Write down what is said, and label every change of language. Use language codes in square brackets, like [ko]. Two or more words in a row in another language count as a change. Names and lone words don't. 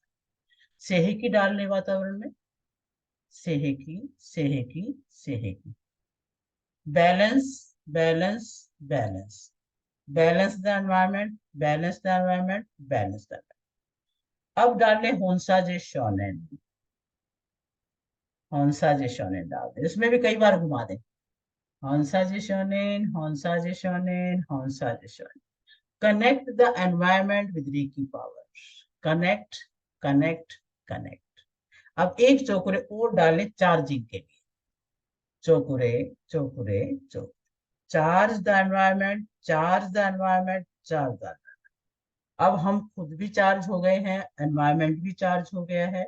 [hi] सेहकी डालने वातावरण में, सेहकी सेहकी सेहकी। [en] Balance balance balance, balance the environment, balance the environment, balance the. [hi] अब डालें होंसा जे शोनेन, होंसा जे शोनेन डाल दें, इसमें भी कई बार घुमा दें, होंसा जे शोनेन, होंसा जे शोनेन, होंसा जे शोनेन। [en] Connect the environment with Reiki power, connect connect connect. [hi] अब एक चौकुरे और डालें चार्जिंग के लिए, चौकुरे चौकुरे चौकुरे। [en] Charge the environment, charge the environment, charge the. [hi] अब हम खुद भी चार्ज हो गए हैं, एनवायरमेंट भी चार्ज हो गया है।